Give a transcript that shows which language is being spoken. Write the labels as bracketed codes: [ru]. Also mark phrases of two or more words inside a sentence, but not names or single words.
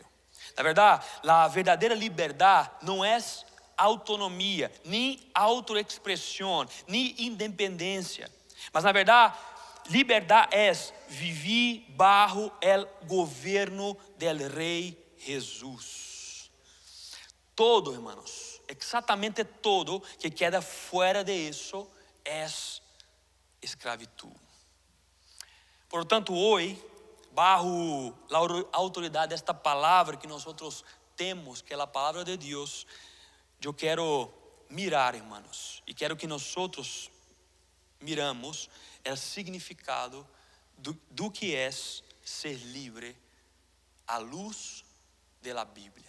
[pt] Na verdade, a verdadeira liberdade não é autonomia, nem autoexpressão, nem independência. Mas na verdade, liberdade é viver bajo o governo del Rei Jesus. Todo, hermanos, exatamente todo que [es] queda fuera de [pt] isso é escravidão. Por tanto, hoje [es] bajo la [pt] autoridade desta palavra que nós temos, que é a palavra de Deus, eu quero mirar, irmãos, e quero que nós miramos o significado do que é ser livre à luz da Bíblia.